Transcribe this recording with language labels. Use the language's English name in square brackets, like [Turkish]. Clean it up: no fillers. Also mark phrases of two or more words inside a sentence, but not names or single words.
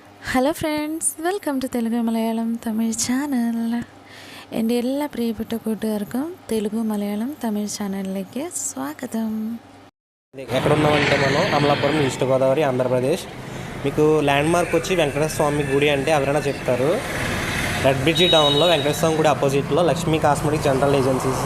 [English] Hello friends, welcome to Telugu Malayalam Tamil channel. [Malayalam] എൻ്റെ എല്ലാ പ്രിയപ്പെട്ട കൂട്ടുകാർക്കും [Telugu] తెలుగు మలయాళం తమిళ్ ఛానల్లోకి స్వాగతం. ఎక్కడ ఉన్నామంటే మనం అమలాపురం, ఈస్ట్ గోదావరి, ఆంధ్రప్రదేశ్. మీకు ల్యాండ్ మార్క్ వచ్చి వెంకటేశ్వర స్వామి గుడి అంటే ఎవరైనా చెప్తారు. రెడ్ బ్రిడ్జి టౌన్లో వెంకటేశ్వర స్వామి గుడి అపోజిట్లో లక్ష్మీ కాస్మెటిక్ జనరల్ ఏజెన్సీస్.